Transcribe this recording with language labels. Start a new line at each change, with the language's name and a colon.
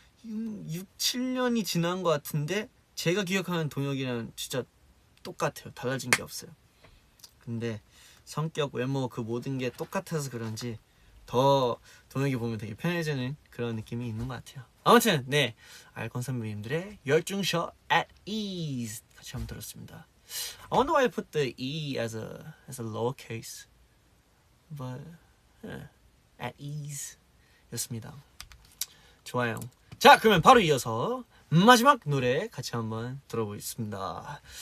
Korean: 7년이 지난 것 같은데 제가 기억하는 동혁이랑 진짜 똑같아요. 달라진 게 없어요. 근데 성격, 외모 그 모든 게 똑같아서 그런지 더 동혁이 보면 되게 편해지는 그런 느낌이 있는 것 같아요. 아무튼 아이콘 선배님들의 열중쇼 at ease 같이 한번 들었습니다.
English: I wonder why I put the E as a lowercase, but at ease
Korean: 였습니다. 좋아요. 자, 그러면 바로 이어서 마지막 노래 같이 한번 들어보겠습니다.